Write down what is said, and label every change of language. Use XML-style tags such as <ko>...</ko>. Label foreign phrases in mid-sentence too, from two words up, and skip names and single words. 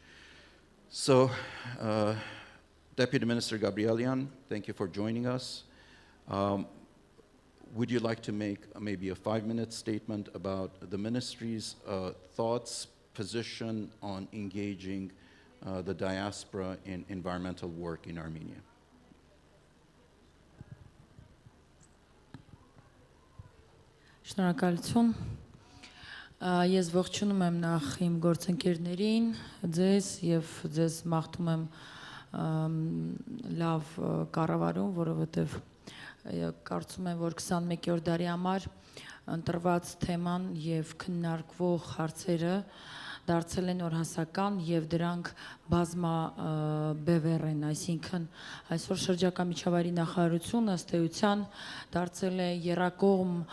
<en>So, Deputy Minister Gabrielyan, thank you for joining us. Would you like to make maybe a 5-minute statement about the ministry's thoughts, position on engaging the diaspora in environmental work in Armenia?</en> <hy>Շնորհակալություն։ Ես ողջունում եմ նախ իմ գործընկերներին, ձեզ եւ ձեզ մաղթում եմ լավ կառավարում, որովհետեւ կարծում եմ, որ 21-րդ դարի համար ընտրված թեման եւ քննարկվող հարցերը դարձել են օրհասական եւ դրանք բազմաբևեռ են, այսինքն այսօր շրջակա միջավայրի նախարարությունը ըստ էության դարձել է եռակողմ</hy>